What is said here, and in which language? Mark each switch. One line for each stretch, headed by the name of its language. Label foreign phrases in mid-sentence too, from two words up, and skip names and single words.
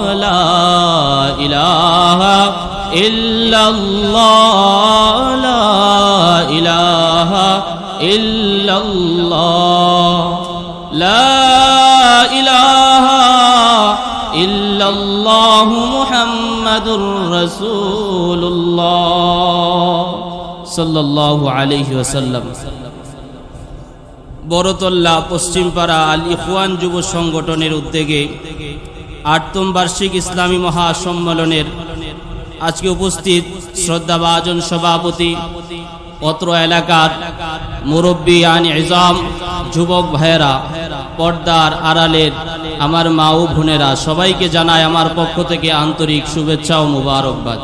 Arabic: لا الہ الا اللہ لا الہ الا اللہ لا الہ الا اللہ محمد رسول اللہ صلى الله عليه وسلم.
Bangla: বড়তল্লা পশ্চিমপাড়া আল ইখওয়ান যুব সংগঠনের উদ্যোগে ৮ম বার্ষিক ইসলামী মহাসম্মেলনের আজকে উপস্থিত শ্রদ্ধাভাজন সভাপতি, অত্র এলাকার মুরব্বী আনি ইজাম, যুবক ভাইয়েরা, পর্দার আড়ালের আমার মা ও বোনেরা, সবাইকে জানাই আমার পক্ষ থেকে আন্তরিক শুভেচ্ছা ও মুবারকবাদ।